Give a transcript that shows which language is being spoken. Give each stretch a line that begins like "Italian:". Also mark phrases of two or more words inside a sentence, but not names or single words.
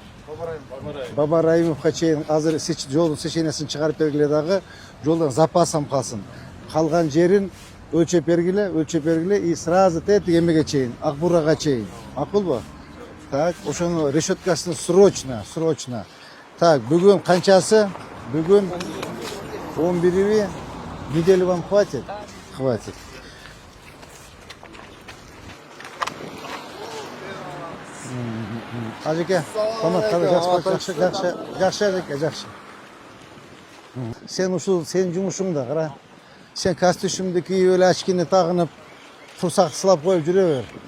Kyrgyz: Баба Раимовго чейин азыр жолдун сеченесин чыгарып бергиле дагы, жолдон запасым калсын. Калган жерин өлчөп бергиле
Russian: и сразу
Kyrgyz: тетик эмеге чейин, Акбурага чейин. Макулбу? Так, ошону решеткасын срочно. Так, бүгүн канчасы? Бүгүн 11-и.
Russian: Неделю вам хватит? Хватит.
Kyrgyz: Ажеке, жакшы ажеке, жакшы. Сен ушул сенин жумушуңда кара. Сен костюмды кийип эле, очкини тагынып, турсак сылап коюп жүрө бер.